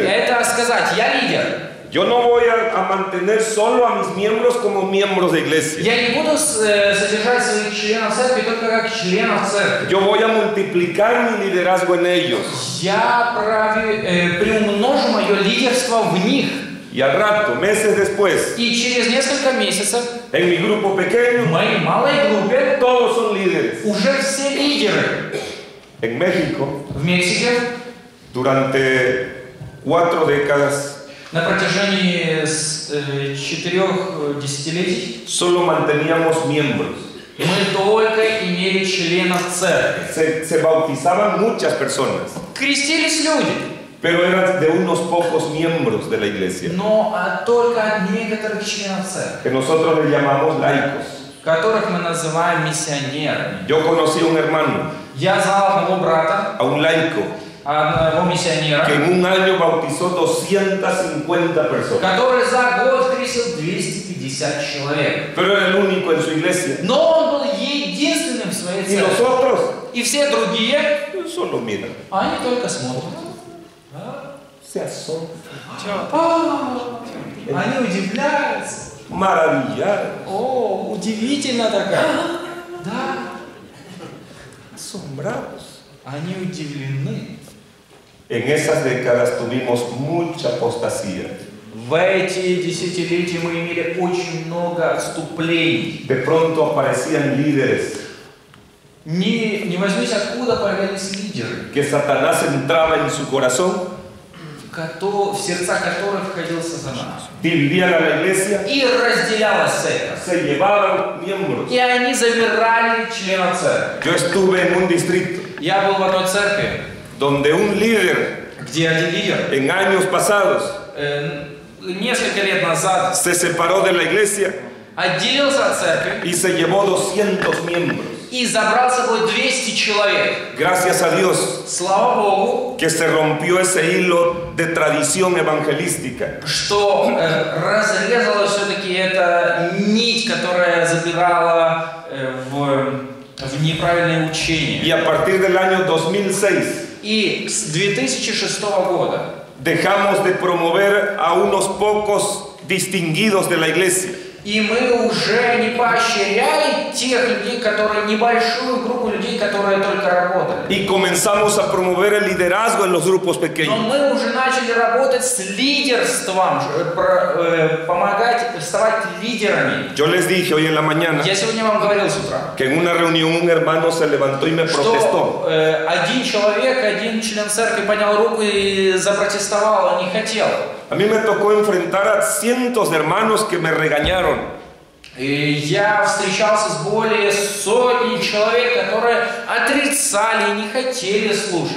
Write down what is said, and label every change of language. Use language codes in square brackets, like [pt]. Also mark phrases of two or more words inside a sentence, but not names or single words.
[ru] Это сказать, я лидер. [es] Yo no voy a mantener solo a mis miembros como miembros de iglesia. [ru] Я не буду содержать своих членов церкви только как членов церкви. [es] Yo voy a multiplicar mi liderazgo en ellos. [ru] Я приумножу мое лидерство в них. [es] Y al rato, meses después, [ru] И через несколько месяцев [es] en mi grupo pequeño, [ru] в моей малой группе [es] todos son líderes. [ru] уже все лидеры. [es] En México, [ru] В Мексике [es] durante 4 décadas, [ru] на протяжении 4 десятилетий [es] solo manteníamos miembros. [ru] мы только имели членов церкви. [es] Se bautizaban muchas personas, [ru] Крестились люди, [es] pero eran de unos pocos miembros de la iglesia, [ru] но только от некоторых членов церкви, [es] que nosotros le llamamos laicos. [ru] которых мы называем миссионерами. [es] Yo conocí a un hermano, [ru] Я знал одного брата, [es] a un laico, [ru] одного миссионера, [es] que en un año bautizó 250 personas, [ru] который за год крестил 250 человек. [es] pero era el único en su iglesia. [ru] Но он был единственным в своей [es] Y los [ru] церкви. [es] otros [ru] И все другие, [es] solo miran, [ru] они только смотрят. [es] se asombran, [ru] Они удивляются. [es] maravillados, [ru] О, удивительно такая. Да, [es] asombrados. [ru] они удивлены. [es] En esas décadas tuvimos mucha apostasía. [ru] В эти десятилетия мы имели очень много отступлений. [es] De pronto aparecían líderes [ru] Не возьмись, откуда появились лидеры, [es] que Satanás entraba en su corazón, [ru] в сердца которых входил сатана. [es] dividían a la iglesia, [ru] И разделялась церковь. [es] se llevaban miembros. [ru] И они забирали членов церкви. [es] Yo estuve en un distrito [ru] Я был в одной церкви, [es] donde un líder [ru] где один лидер [es] en años pasados [ru] несколько лет назад [es] se separó de la iglesia [ru] отделился от церкви [es] y se llevó 200 miembros. [ru] и забрал с собой 200 человек. [es] Gracias a Dios [ru] Слава Богу, [es] que se rompió ese hilo de tradición evangelística. [ru] что разрезала все-таки эта нить, которая забирала в неправильное учение. [es] Y a partir del año 2006 [ru] И с 2006 года [es] dejamos de promover a unos pocos distinguidos de la iglesia. [ru] и мы уже не поощряли тех людей, небольшую группу людей, которые только работали. [es] Y comenzamos a promover el liderazgo en los grupos [ru] Но [es] pequeños. [ru] мы уже начали работать с лидерством, помогать вставать лидерами. [es] Yo les dije hoy en la mañana [ru] Я сегодня вам говорил с утра, [es] que en una reunión un hermano se levantó y me protestó. [ru] что один человек, один член церкви поднял руку и запротестовал, не хотел. [es] A mí me tocó enfrentar a cientos de hermanos que me regañaron. [ru] И я встречался с более сотни человек, которые отрицали и не хотели слушать.